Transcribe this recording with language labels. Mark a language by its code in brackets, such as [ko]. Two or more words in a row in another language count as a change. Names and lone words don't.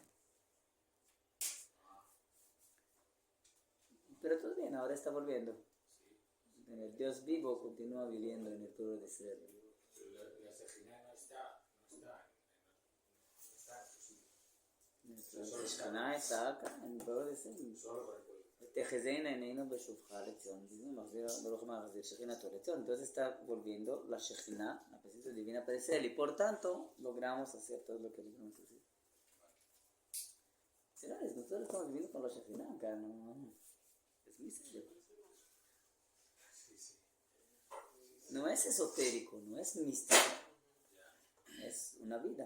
[es] Pero todo bien, ahora está volviendo. El Dios vivo continúa viviendo en el pueblo de Israel. La Shekhinah no está en su sitio. Nuestra Shekhinah está acá, en el pueblo de Israel. Solo con el pueblo. [he] תחזינה עינינו בשובך לציון, ברוך מחזיר שכינתו לציון. [es] Entonces está volviendo la Shekhinah, la presencia divina para Israel, y por tanto logramos hacer todo lo que logramos hacer. Señores, nosotros estamos viviendo con la Shekhinah acá, no es misterio. No es esotérico, no es místico, es una vida.